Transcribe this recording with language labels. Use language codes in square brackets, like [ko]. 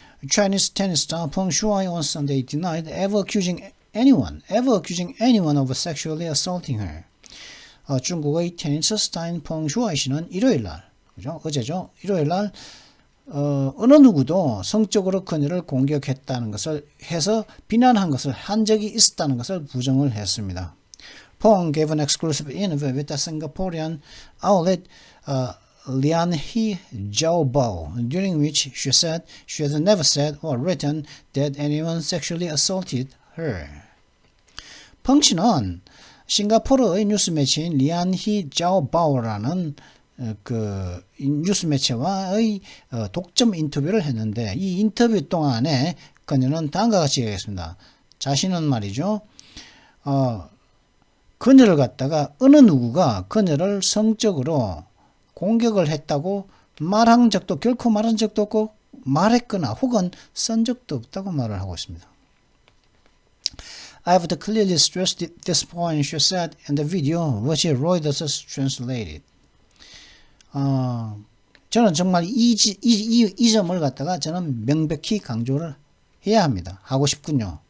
[ko] Chinese tennis star Peng Shuai on Sunday denied ever accusing anyone of sexually assaulting her. 중국의 테니스 스타인 펑 슈아이 씨는 일요일날, 그죠? 어제죠? 일요일날 어느 누구도 성적으로 그녀를 공격했다는 것을 해서 비난한 것을 한 적이 있었다는 것을 부정을 했습니다. [en] Peng gave an exclusive interview with the Singaporean outlet Lianhe Jiaobao, during which she said she has never said or written that anyone sexually assaulted her. [ko] 펑 씨는 싱가포르의 뉴스 매체인 리안히 자오바오라는 그 뉴스 매체와의 독점 인터뷰를 했는데 이 인터뷰 동안에 그녀는 다음과 같이 얘기했습니다. 자신은 말이죠. 그녀를 갖다가 어느 누구가 그녀를 성적으로 공격을 했다고 결코 말한 적도 없고 말했거나 혹은 쓴 적도 없다고 말을 하고 있습니다. [en] I have to clearly stress this point, she said in the video, which Reuters translated. [ko] 저는 정말 이 점을 갖다가 저는 명백히 강조를 해야 합니다. 하고 싶군요.